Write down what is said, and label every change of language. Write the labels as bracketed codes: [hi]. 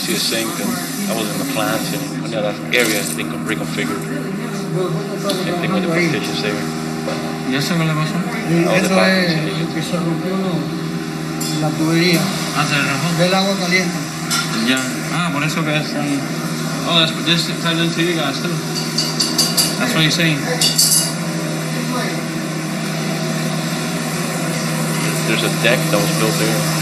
[en] See the sink, and I was in the plants, and one of that area has been reconfigured. Same thing with the partitions there. [es] ¿Y eso qué le pasó? Eso es que se rompió la tubería Ah, se le rajó. del agua caliente. Ya. Ah, por eso que es. [en] Oh, this ties into you guys too. That's what you're saying. There's a deck that was built there.